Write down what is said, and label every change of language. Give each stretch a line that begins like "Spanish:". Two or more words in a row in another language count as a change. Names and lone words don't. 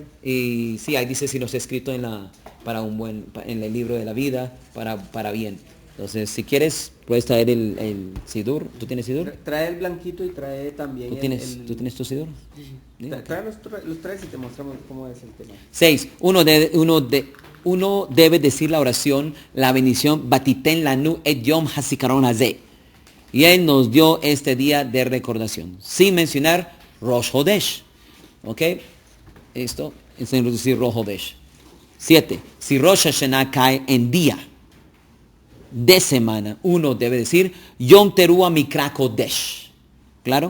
Spanish: Y sí, ahí dice si los he escrito en el libro de la vida, para bien. Entonces, si quieres, puedes traer el Sidur. ¿Tú tienes Sidur? Trae el blanquito y trae también ¿Tú tienes tu Sidur? Sí. Trae los tres y te mostramos cómo es el tema. 6. Uno debe decir la oración, la bendición,
Hebrew: ותתן לנו את יום הזיכרון הזה.
Spanish: Y Él nos dio este día de recordación, sin mencionar Rosh Hodesh. ¿Ok? Esto es decir Rosh Hodesh. 7. Si Rosh Hashanah cae en día de semana, uno debe decir
Hebrew: יום תרועה מקרא קודש.
Spanish: ¿Claro?